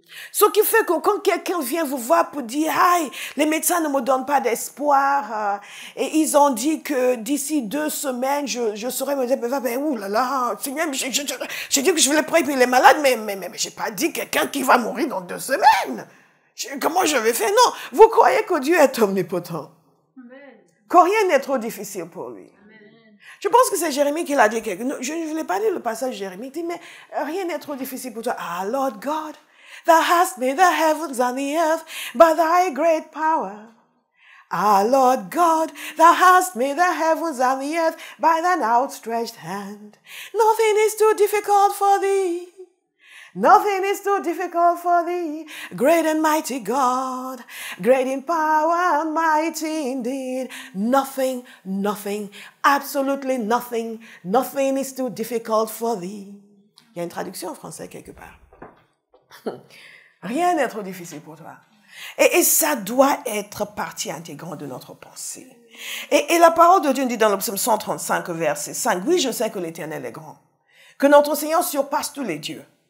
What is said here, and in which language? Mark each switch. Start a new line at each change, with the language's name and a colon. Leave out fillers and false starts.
French: Ce qui fait que quand quelqu'un vient vous voir pour dire « Aïe, les médecins ne me donnent pas d'espoir et ils ont dit que d'ici 2 semaines, je serai me dire « Ben, oulala, Seigneur, j'ai dit que je voulais prier pour les malades, mais je n'ai pas dit quelqu'un qui va mourir dans 2 semaines. Comment je vais faire? » Non, vous croyez que Dieu est omnipotent. Amen. Que rien n'est trop difficile pour lui. Amen. Je pense que c'est Jérémie qui l'a dit. Je ne voulais pas lire le passage de Jérémie. Il dit, mais rien n'est trop difficile pour toi.
English: Ah, Lord God, thou hast made the heavens and the earth by thy great power. Ah, Lord God, thou hast made the heavens and the earth by thine outstretched hand. Nothing is too difficult for thee. Nothing is too difficult for thee, great and mighty God, great in power and mighty indeed. Nothing, absolutely nothing is too difficult for thee.
French: Il y a une traduction en français quelque part. Rien n'est trop difficile pour toi. Et ça doit être partie intégrante de notre pensée. Et la parole de Dieu dit dans le psaume 135, verset 5, oui, je sais que l'Éternel est grand, que notre Seigneur surpasse tous les dieux.